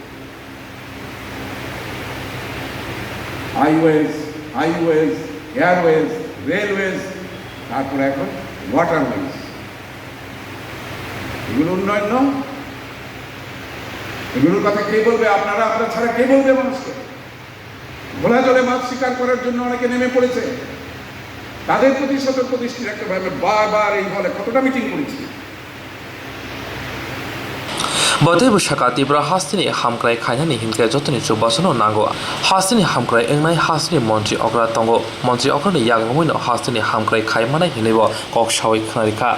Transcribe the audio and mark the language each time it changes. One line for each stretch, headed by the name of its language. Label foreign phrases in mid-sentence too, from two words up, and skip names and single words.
Bangla: হাইওয়েজ এয়ারওয়েজ রেলওয়েজ তারপরে এখন ওয়াটারওয়েজ এগুলো উন্নয়ন নয় এগুলোর কথা কে বলবে আপনারা ছাড়া কে বলবে মানুষকে ঘোলা জলে মাছ শিকার করার জন্য অনেকে নেমে পড়েছে তাদের প্রতি সতর্ক দৃষ্টি রাখতে হবে বারবার এই বলে কতটা মিটিং করেছি
Kok Borok: Bodai Bushaka Tibra Hastini Hamkrai Kainani Himke Jotoni chubachu nango. Hastini Hamkrai Engnai Hastini Montri Ogra Tongo. Montri Ogra Yagomino Hastini Hamkrai Kaimana Hinibo Kok Shawi Knarika.